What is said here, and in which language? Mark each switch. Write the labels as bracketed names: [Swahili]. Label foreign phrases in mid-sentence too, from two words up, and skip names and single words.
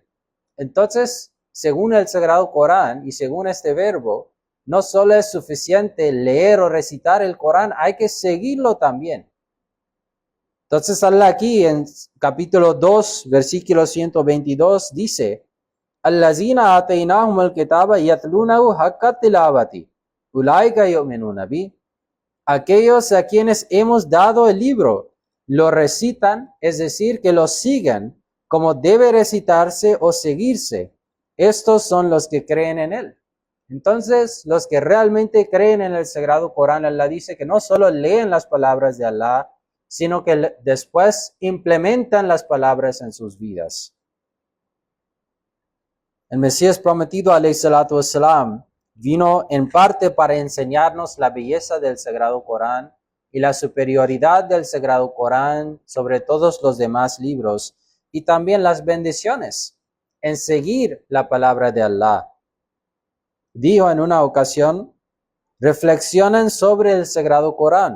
[Spanish] Entonces, según el Sagrado Corán y según este verbo, no solo es suficiente leer o recitar el Corán, hay que seguirlo también. Entonces, Allah aquí en capítulo 2, versículo 122 dice: [Arabic] الذين آتيناهم الكتاب يتلونه حق تلاوته أولئك يؤمنون به. [Spanish] Aquellos a quienes hemos dado el libro lo recitan, es decir, que lo sigan como debe recitarse o seguirse. Estos son los que creen en él. Entonces, los que realmente creen en el Sagrado Corán, Allah dice que no solo leen las palabras de Allah, sino que después implementan las palabras en sus vidas. El Mesías prometido, [Arabic] عليه الصلاة والسلام, [Spanish] vino en parte para enseñarnos la belleza del Sagrado Corán y la superioridad del Sagrado Corán sobre todos los demás libros, y también las bendiciones en seguir la palabra de Allah. Dijo en una ocasión: reflexionen sobre el Sagrado Corán.